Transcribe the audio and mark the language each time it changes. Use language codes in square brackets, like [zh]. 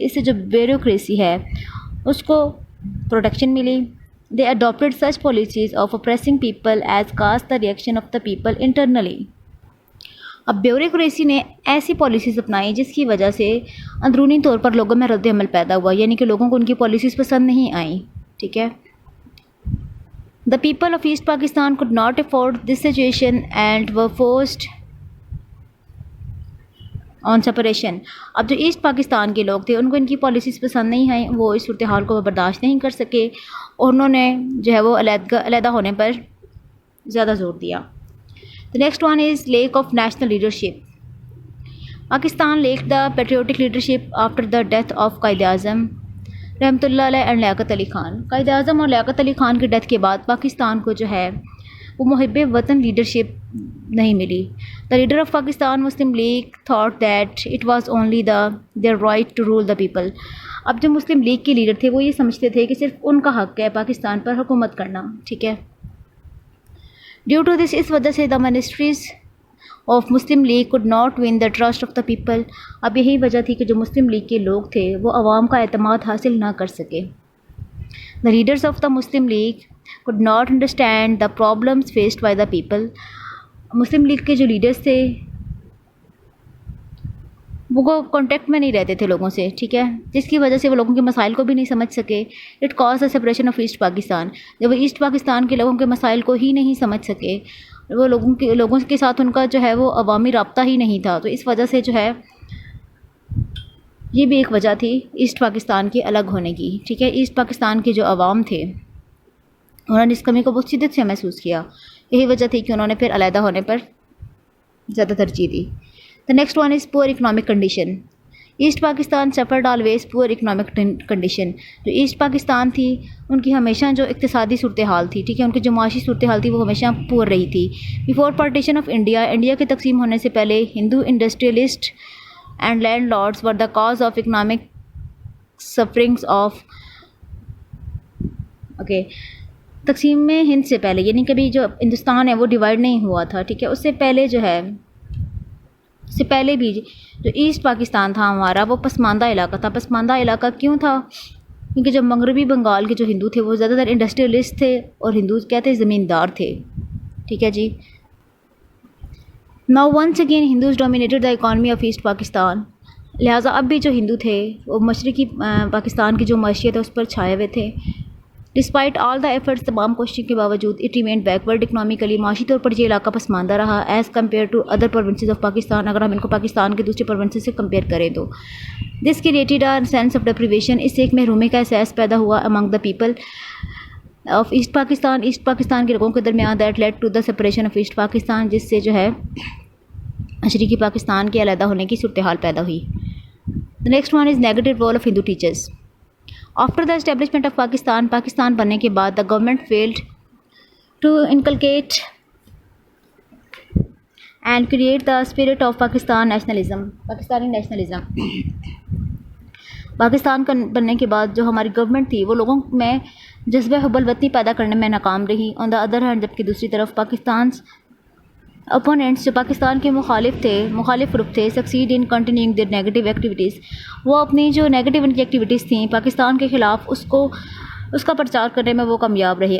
[ur] اس سے جو بیوروکریسی ہے اس کو پروٹیکشن ملی. [en] They adopted such policies of oppressing people as cause the reaction of the people internally. [ur] اب بیوروکریسی نے ایسی پالیسیز اپنائی جس کی وجہ سے اندرونی طور پر لوگوں میں رد عمل پیدا ہوا، یعنی کہ لوگوں کو ان کی پالیسیز پسند نہیں آئیں. ٹھیک ہے. [en] The people of East Pakistan could not afford this situation and were forced on separation. [ur] اب جو ایسٹ پاکستان کے لوگ تھے ان کو ان کی پالیسیز پسند نہیں آئیں، وہ اس صورتحال کو برداشت نہیں کر سکے اور انہوں نے جو ہے وہ علیحدہ ہونے پر زیادہ زور دیا. [en] The next one is lack of national leadership. Pakistan lacked the patriotic leadership after the death of Quaid Azam [ur] رحمۃ اللہ علیہ [en] And Liaquat Ali Khan. [ur] قائد اعظم اور لیاقت علی خان کی ڈیتھ کے بعد پاکستان کو جو ہے وہ محب وطن لیڈرشپ نہیں ملی. [en] The leader of Pakistan Muslim League thought that it was only their right to rule the people. [ur] اب جو مسلم لیگ کے لیڈر تھے وہ یہ سمجھتے تھے کہ صرف ان کا حق ہے پاکستان پر حکومت کرنا. ٹھیک ہے. [en] due to this, [ur] اس وجہ سے [en] The ministries of Muslim League could not win the trust of the people. [ur] اب یہی وجہ تھی کہ جو مسلم لیگ کے لوگ تھے وہ عوام کا اعتماد حاصل نہ کر سکے. [en] The leaders of the Muslim League could not understand the problems faced by the people. [ur] Muslim league کے جو لیڈرز تھے وہ کانٹیکٹ میں نہیں رہتے تھے لوگوں سے. ٹھیک ہے. جس کی وجہ سے وہ لوگوں کے مسائل کو بھی نہیں سمجھ سکے. [en] It cause the separation of East Pakistan. [ur] جب وہ ایسٹ پاکستان کے لوگوں کے مسائل کو ہی نہیں سمجھ سکے، وہ لوگوں کے ساتھ ان کا جو ہے وہ عوامی رابطہ ہی نہیں تھا، تو اس وجہ سے جو ہے یہ بھی ایک وجہ تھی ایسٹ پاکستان کے الگ ہونے کی. ٹھیک ہے. ایسٹ پاکستان کے جو عوام تھے انہوں نے اس کمی کو بہت شدت سے محسوس کیا. یہی وجہ تھی کہ انہوں نے پھر علیحدہ ہونے پر زیادہ ترجیح دی. [en] The next one is poor economic condition. East Pakistan suffered always poor economic condition. [ur] جو ایسٹ پاکستان تھی ان کی ہمیشہ جو اقتصادی صورتحال تھی، ٹھیک ہے، ان کی جو معاشی صورتحال تھی وہ ہمیشہ پور رہی تھی. [en] before partition of India, [ur] India کے تقسیم ہونے سے پہلے [en] Hindu industrialist and land lords were the cause of economic sufferings of [ur] okay. تقسیم میں ہند سے پہلے یعنی کبھی جو ہندوستان ہے وہ ڈیوائڈ نہیں ہوا تھا, ٹھیک ہے. اس سے پہلے جو ہے, اس سے پہلے بھی جو ایسٹ پاکستان تھا ہمارا وہ پسماندہ علاقہ تھا. پسماندہ علاقہ کیوں تھا؟ کیونکہ جب مغربی بنگال کے جو ہندو تھے وہ زیادہ تر انڈسٹریلسٹ تھے اور ہندو کیا تھے, زمیندار تھے, ٹھیک ہے جی. [en] Now once again Hindus dominated the economy of East Pakistan. [ur] لہٰذا اب بھی جو ہندو تھے وہ مشرقی پاکستان کی جو معیشت ہے اس پر چھائے ہوئے تھے. [en] despite all the efforts, [ur] تمام کوششوں کے باوجود [en] it remained backward economically, [ur] معاشی طور پر یہ علاقہ پسماندہ رہا [en] As compare to other provinces of Pakistan. [ur] اگر ہم ان کو پاکستان کے دوسرے پروونسز سے کمپیئر کریں تو [en] this created a sense of deprivation, [ur] اس سے ایک محرومی کا احساس پیدا ہوا [en] among the people of East Pakistan, [ur] asset Pakistan کے لوگوں کے درمیان, [en] that led to the separation of East Pakistan, [ur] جس سے جو ہے مشرقی پاکستان کے علیحدہ ہونے کی صورتحال پیدا ہوئی. [en] The next one is negative role of Hindu teachers. After the establishment of [ur] Pakistan بننے کے بعد [en] the government failed to inculcate and create the spirit of Pakistani nationalism. [ur] Pakistan کا بننے کے بعد جو ہماری گورنمنٹ تھی وہ لوگوں میں جذبہ حب الوطنی پیدا کرنے میں ناکام رہی. [en] on the other hand, [ur] جبکہ دوسری طرف [en] Pakistan opponents [ur] جو پاکستان کے مخالف گروپ تھے, [en] succeeded in continuing their negative activities, [ur] وہ اپنی جو نیگیٹو ان کی ایکٹیویٹیز تھیں پاکستان کے خلاف اس کا پرچار کرنے میں وہ کامیاب رہے.